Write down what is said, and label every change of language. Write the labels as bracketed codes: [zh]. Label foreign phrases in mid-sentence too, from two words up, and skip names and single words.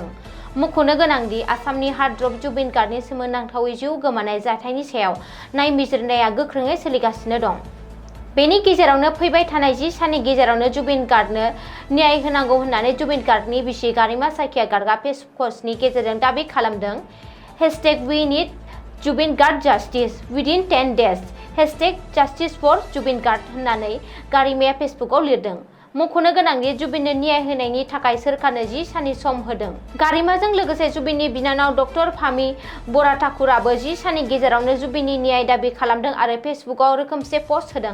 [brx] मख'नो गोनांदि आसामनि हार्डरक जुबिन गार्गनि सोमोनांथावै जिउ गोमानाय जाथायनि सायाव नायबिजिरनाया गोख्रोङै सोलिगासिनो दं। बेनि गेजेरावनो फैबाय थानाय 10 साननि गेजेरावनो जुबिन गार्गनो न्याय होनांगौ होननानै जुबिन गार्गनि बिसि गारिमा सायखिया गार्गआ फेसबुक पस्टनि गेजेरजों दाबि खालामदों। [en] #We need जुबिन गार्ग justice within 10 days #Justice for जुबिन गार्ग [brx] होननानै गारिमाया फेसबुकआव लिरदों। मख'नो गोनांदि जुबिननो न्याय होनायनि थाखाय सोरखारनो 10 साननि सम होदों। गारिमाजों लोगोसे जुबिननि बिनानाव डक्टर फामि बराठाकुराबो 10 साननि गेजेरावनो जुबिननि न्याय दाबि खालामदों आरो फेसबुकआव रोखोमसे पस्ट होदों।